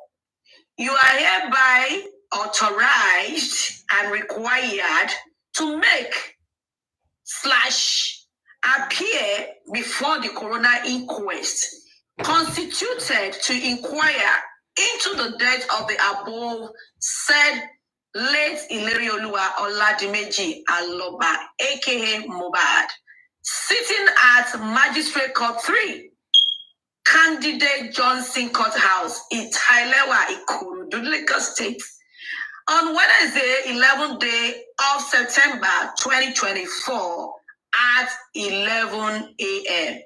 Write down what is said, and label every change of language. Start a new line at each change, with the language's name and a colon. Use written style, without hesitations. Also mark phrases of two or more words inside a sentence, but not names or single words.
English: You are hereby authorized and required to make / appear before the Corona inquest constituted to inquire into the death of the above said late Ilerioluwa Oladimeji Aloba, aka Mohbad, sitting at Magistrate Court 3, Candidate Johnson Courthouse, Itailewa, Ikorodu, Lagos State, on Wednesday, 11th day of September 2024 at 11 a.m.